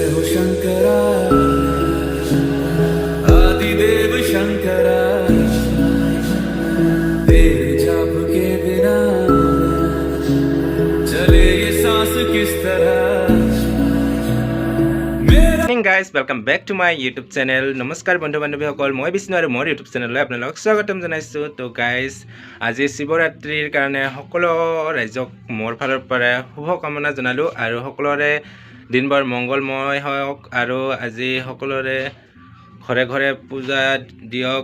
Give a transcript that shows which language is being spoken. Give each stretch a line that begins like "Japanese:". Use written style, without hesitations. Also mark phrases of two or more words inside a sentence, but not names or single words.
Hindi: शंकरा आदिदेव शंकरा तेरे जाप के बिना चले ये सांस किस तरह
English: Morning guys welcome back to my YouTube channel.
Assamese: নমস্কাৰ বন্ধু বান্ধৱীসকল, মই বিষ্ণু আৰু মোৰ ইউটিউব চেনেললৈ আপোনালোকক স্বাগতম জনাইছোঁ। তো গাইজ আজি শিৱৰাত্ৰিৰ কাৰণে সকলো ৰাইজক মোৰ ফালৰ পৰা শুভকামনা জনালোঁ আৰু সকলোৰে দিনবোৰ মংগলময় হওক আৰু আজি সকলোৰে ঘৰে ঘৰে পূজা দিয়ক।